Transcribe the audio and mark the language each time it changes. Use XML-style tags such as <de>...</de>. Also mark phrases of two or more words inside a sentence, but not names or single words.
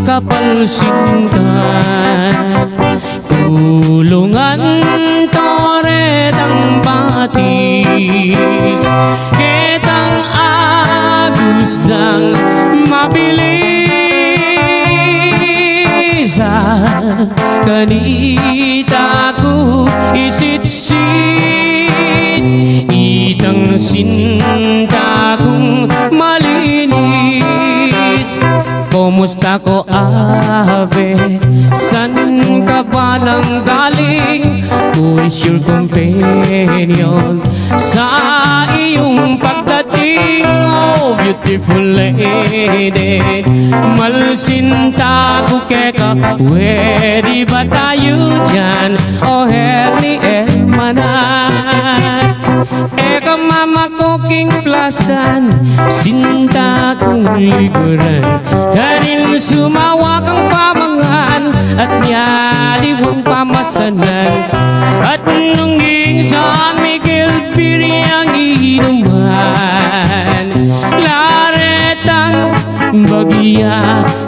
<pam>kapalsingan kulungan toretang batis ketang agusdang mabilis kanita ko isit-sit itang sinta kong malinis kumusta ko abe san ka ba nang galing</pam> <en>who is your companion</en> <tl>sa iyong pagdating</tl> <en>oh beautiful lady</en> <pam>malsinta ko keka</pam> <tl>pwede ba tayo dyan</tl> <pam>oh herni manan eka mama ko king plastan sinta kong likuran kanin sumawa kang pamangan at nyaliwang pamasanan at nungging San Miguel Piriang inuman laretang bagya</pam>